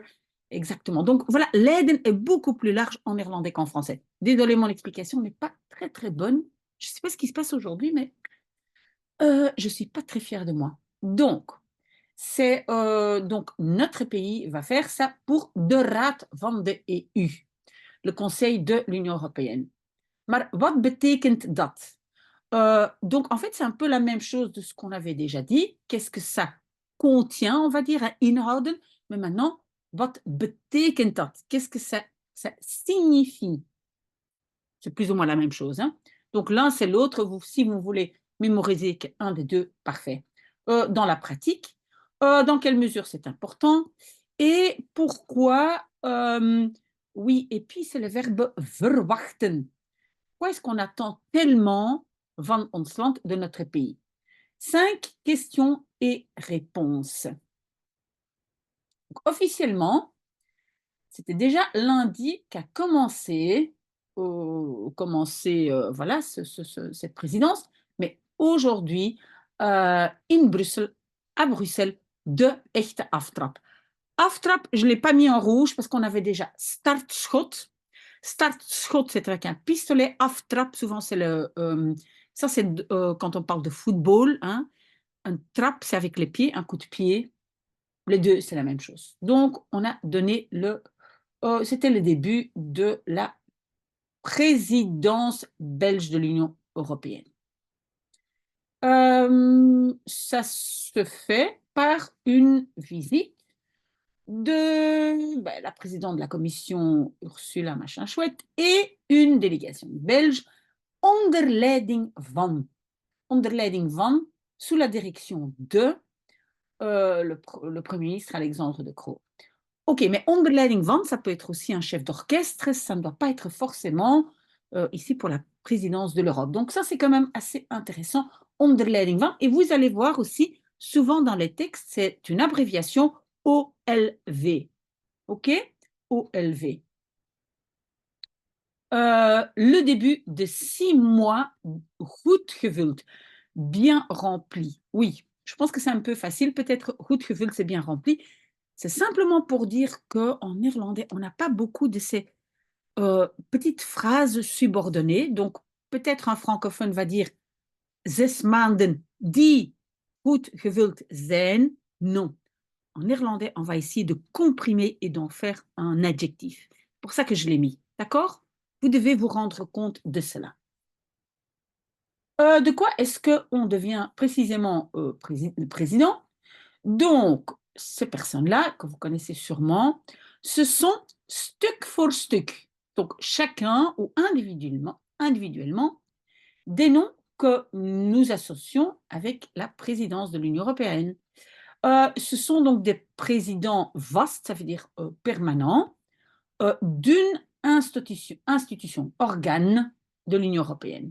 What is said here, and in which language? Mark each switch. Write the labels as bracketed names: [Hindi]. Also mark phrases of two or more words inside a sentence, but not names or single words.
[French] Exactement. Donc voilà, l'aide est beaucoup plus large en néerlandais qu'en français. Désolée, mon explication n'est pas très très bonne. Je ne sais pas ce qui se passe aujourd'hui, mais je ne suis pas très fière de moi. Donc notre pays va faire ça pour [Dutch] de Raad van de EU, [French] le Conseil de l'Union européenne. [Dutch] Maar wat betekent dat? [French] Donc, en fait, c'est un peu la même chose de ce qu'on avait déjà dit. Qu'est-ce que ça contient, on va dire, hein, inhouden. Mais maintenant, [Dutch] wat betekent dat? [French] Qu'est-ce que ça signifie? C'est plus ou moins la même chose, hein. Donc, l'un, c'est l'autre. Si vous voulez mémoriser qu'un des deux, parfait. Dans la pratique, dans quelle mesure c'est important et pourquoi? Oui, et puis c'est le verbe verwachten. Pourquoi est-ce qu'on attend tellement [Dutch] van ons land, [French] de notre pays? 5 questions et réponses. Donc, officiellement, c'était déjà lundi qu'a voilà, cette présidence, mais aujourd'hui, in Bruxelles, à Bruxelles, [Dutch] de echte aftrap. [French] Aftrap, je ne l'ai pas mis en rouge parce qu'on avait déjà startschot. Startschot, c'est avec un pistolet. Aftrap, souvent, c'est ça, c'est quand on parle de football, hein. Un trap, c'est avec les pieds, un coup de pied. Les deux, c'est la même chose. Donc, on a donné c'était le début de la présidence belge de l'Union européenne. Ça se fait par une visite la présidente de la commission, Ursula machin chouette, et une délégation belge, [Dutch] onder leiding van. Onder leiding van, [French] sous la direction de le Premier ministre Alexandre De Croo. Ok, mais onder leiding van, ça peut être aussi un chef d'orchestre, ça ne doit pas être forcément ici pour la présidence de l'Europe. Donc ça, c'est quand même assez intéressant, [Dutch] onder leiding van. [French] Et vous allez voir aussi, souvent dans les textes, c'est une abréviation OLV. Ok? OLV. Le début de 6 mois [Dutch] goed gevuld, [French] bien rempli. Oui, je pense que c'est un peu facile, peut-être [Dutch] goed gevuld, [French] c'est bien rempli. C'est simplement pour dire qu'en néerlandais, on n'a pas beaucoup de ces petites phrases subordonnées. Donc, peut-être un francophone va dire [Dutch] 6 maanden die goed gevuld zijn. [French] Non. En néerlandais, on va essayer de comprimer et d'en faire un adjectif. C'est pour ça que je l'ai mis. D'accord? Vous devez vous rendre compte de cela. De quoi est-ce qu'on devient précisément président? Donc, ces personnes-là, que vous connaissez sûrement, ce sont [Dutch] stuk voor stuk. [French] Donc, chacun ou individuellement des noms que nous associons avec la présidence de l'Union européenne. Ce sont donc des présidents vastes, ça veut dire permanents, d'une institution, organe de l'Union européenne.